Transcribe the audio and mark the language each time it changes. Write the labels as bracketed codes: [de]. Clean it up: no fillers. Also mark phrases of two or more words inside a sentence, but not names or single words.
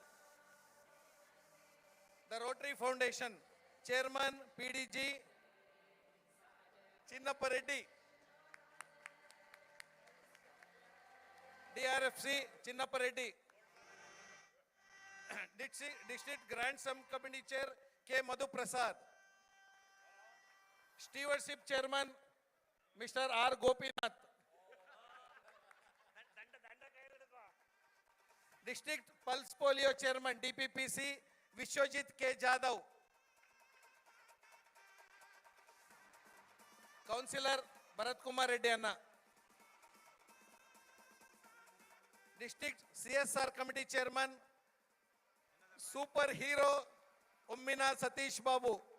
[en] The Rotary Foundation Chairman PDG Chinnappa Reddy. DRFC Chinnappa Reddy. District Grant Sum Committee Chair K. Madhu Prasad. Stewardship Chairman Mr. R. Gopinath. District Pulse Polio Chairman DPPC Vishwajit K. Jadhav. Councillor Bharat Kumar Reddy Anna. District CSR Committee Chairman Superhero Ummina Satish Babu.